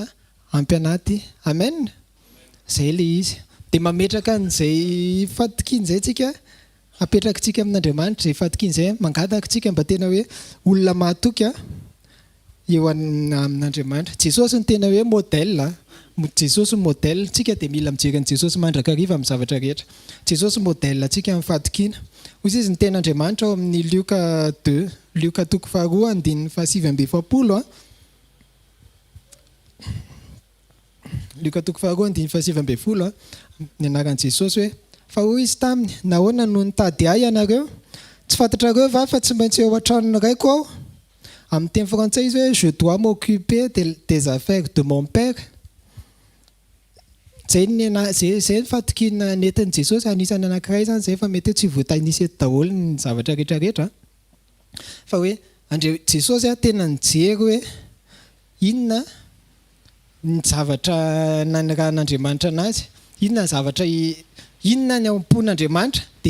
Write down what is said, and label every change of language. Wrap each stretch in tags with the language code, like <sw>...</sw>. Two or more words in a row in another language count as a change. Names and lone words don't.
<mg>ampy anahy ty amen zay le izy dia mametraka an'izay fatokian'izay tsika apetraka tsika amin'Andriamanitra zay fatokian'izay mangataka tsika mba tena hoe olona mahatoky eo amin'Andriamanitra Jesosy ny tena hoe modèle Jesosy modèle tsika dia mila mijery an'i Jesosy mandrakariva amin'ny zavatra rehetra Jesosy modèle tsika amin'ny fatokiana hoy izy ny ten'Andriamanitra ao amin'ny Lioka 2 Lioka toko faharoa andininy fahasivy amby efapolo Lioka toko faharoa andininy fahasivy amby folo ny anaran'i Jesosy hoe fa hoy izy taminy nahoana no nitady ahy ianareo tsy fantatrareo va fa tsy maintsy eo an-tranony raiko aho amin'ny teny frantsay izy hoe</mg> <fr>je dois m'occuper des affaires de mon père</fr> <mg>zay ny fatokiana nentin'i Jesosy anisany anankiray zany zay fa mety hoe tsy voatanisy eto daholo ny zavatra rehetrarehetra fa hoe Jesosy tena nijery hoe inona ny zavatra nanirahan'Andriamanitra anazy inona ny zavatra inona ny ampon'Andriamanitra dia</mg>